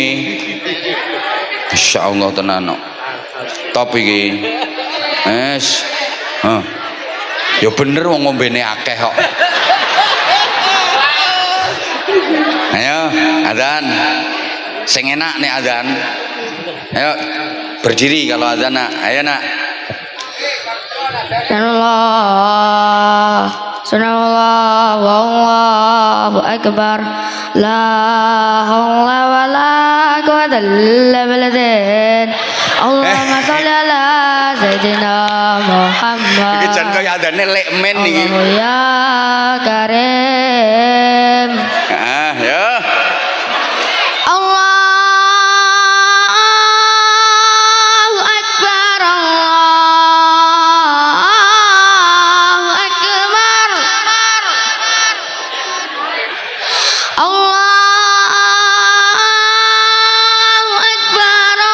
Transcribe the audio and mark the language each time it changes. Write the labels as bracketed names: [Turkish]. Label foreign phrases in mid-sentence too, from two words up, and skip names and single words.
[Javanese] Insyaallah tenan kok. Top iki. Wes. Ya bener wong ngombene akeh kok. Ayo, adzan. Sing enak nek adzan. [Indonesian] Ayo berdiri kalau adzan nak. [Javanese] Ayo nak. [Arabic] سبحان الله والله أكبر. لا حول ولا قوة إلا بالله. اللهم صل على سيدنا محمد. [Javanese] Iki jan kaya adzane lekmen iki. [Arabic] يا كريم. [Javanese] Ya. [Arabic] الله أكبر. الله أكبر. الله أكبر.